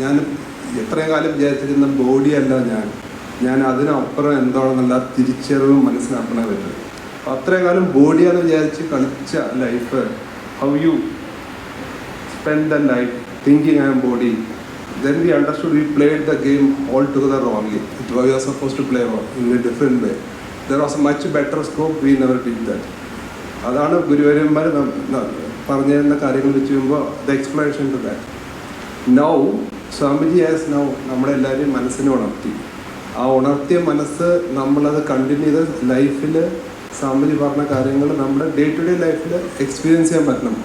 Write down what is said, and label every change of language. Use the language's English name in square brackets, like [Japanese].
[Malayalam] ഞാൻ എത്രയും കാലം വിചാരിച്ചിരുന്ന ബോഡിയല്ല ഞാൻ അതിനപ്പുറം എന്താണെന്നുള്ള തിരിച്ചറിവും മനസ്സിലാക്കണേ പറ്റും. അപ്പം അത്രയും കാലം ബോഡിയാണെന്ന് വിചാരിച്ച് കളിച്ച life, [English] How you spend the life thinking I am body, then we understood we played the game altogether wrongly. We were supposed to play in a different way. There was a much better scope, we never did that. [Malayalam] അതാണ് ഗുരുവര്യന്മാർ പറഞ്ഞു തരുന്ന കാര്യങ്ങൾ വെച്ച് കഴിയുമ്പോൾ [English] The explanation to that. [Malayalam] Now Swamiji as now നമ്മളെല്ലാവരെയും മനസ്സിനെ ഉണർത്തി. ആ ഉണർത്തിയ മനസ്സ് നമ്മളത് കണ്ടിന്യൂ ചെയ്ത് ലൈഫിൽ സ്വാമിജി പറഞ്ഞ കാര്യങ്ങൾ നമ്മുടെ ഡേ ടു ഡേ ലൈഫിൽ എക്സ്പീരിയൻസ് ചെയ്യാൻ പറ്റണം.